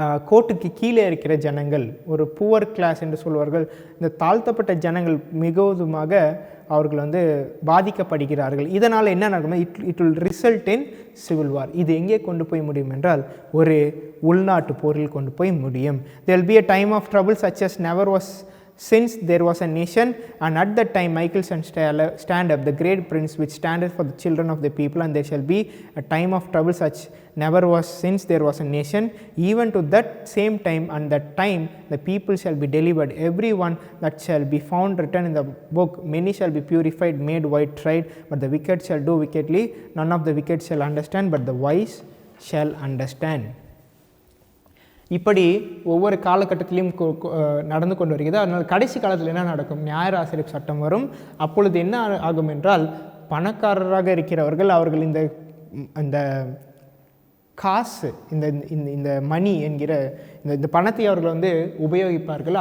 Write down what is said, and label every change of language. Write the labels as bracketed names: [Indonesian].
[Tamil] கோட்டுக்கு கீழே இருக்கிற ஜனங்கள், ஒரு புவர் கிளாஸ் என்று சொல்வார்கள், இந்த தாழ்த்தப்பட்ட ஜனங்கள் மிகவும் அவர்கள் வந்து பாதிக்கப்படுகிறார்கள். இதனால் என்ன நடக்கும்? [English] It will result in civil war. [Tamil] இது எங்கே கொண்டு போய் முடியும் என்றால் ஒரு உள்நாட்டு போரில் கொண்டு போய் முடியும். [English] there will be a time of trouble such as never was since there was a nation, and at that time Michael shall stand up, the great prince which standeth for the children of the people, and there shall be a time of trouble such never was since there was a nation, even to that same time, and that time the people shall be delivered, every one that shall be found written in the book. Many shall be purified, made white, tried, but the wicked shall do wickedly. None of the wicked shall understand, but the wise shall understand. [Tamil] இப்படி ஒவ்வொரு காலகட்டத்திலையும் நடந்து கொண்டு வருகிறது. அதனால் கடைசி காலத்தில் என்ன நடக்கும்? நியாயராசிரியர் சட்டம் வரும். அப்பொழுது என்ன ஆகும் என்றால், பணக்காரராக இருக்கிறவர்கள் அவர்கள் இந்த காசு, இந்த மணி என்கிற இந்த பணத்தை அவர்கள் வந்து உபயோகிப்பார்கள்.